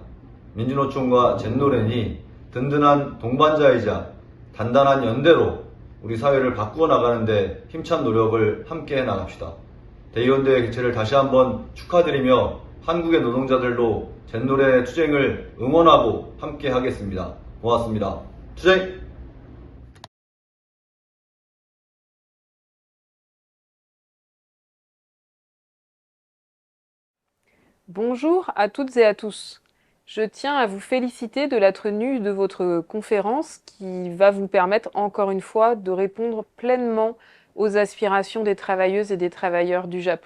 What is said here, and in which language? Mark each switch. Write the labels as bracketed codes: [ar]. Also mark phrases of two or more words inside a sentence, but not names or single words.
[ko] 민주노총과 젠노렌이 든든한 동반자이자 단단한 연대로 우리 사회를 바꾸어 나가는데 힘찬 노력을 함께 해나갑시다. 대의원대회 개최를 다시 한번 축하드리며 한국의 노동자들도 젠노렌의 투쟁을 응원하고 함께 하겠습니다. 고맙습니다. 투쟁! [fr] Bonjour à toutes et à tous. Je tiens à vous féliciter de la tenue de votre conférence qui va vous permettre encore une fois de répondre pleinement aux aspirations des travailleuses et des travailleurs du Japon.